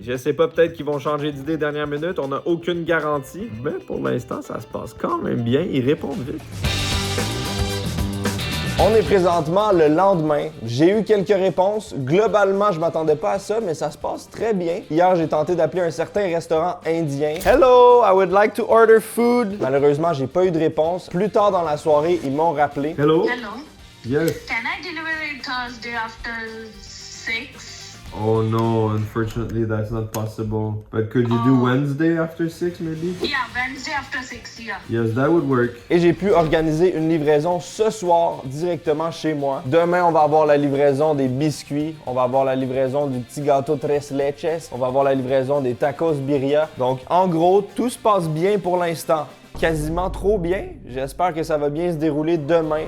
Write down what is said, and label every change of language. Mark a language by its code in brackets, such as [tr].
[fr] Je sais pas, peut-être qu'ils vont changer d'idée dernière minute. On n'a aucune garantie. Mais pour l'instant, ça se passe quand même bien. Ils répondent vite. On est présentement le lendemain. J'ai eu quelques réponses. Globalement, je m'attendais pas à ça, mais ça se passe très bien. Hier, j'ai tenté d'appeler un certain restaurant indien. [en] Hello, I would like to order food. [fr] Malheureusement, j'ai pas eu de réponse. Plus tard dans la soirée, ils m'ont rappelé. [en] Hello. Hello. Yes. Can I deliver it Thursday after 6? Oh no, unfortunately that's not possible. But could you do Wednesday after 6 maybe? Yeah, Wednesday after 6, yeah. Yes, that would work. [fr] Et j'ai pu organiser une livraison ce soir directement chez moi. Demain, on va avoir la livraison des biscuits. On va avoir la livraison du petit gâteau Tres Leches. On va avoir la livraison des tacos birria. Donc, en gros, tout se passe bien pour l'instant. Quasiment trop bien. J'espère que ça va bien se dérouler demain.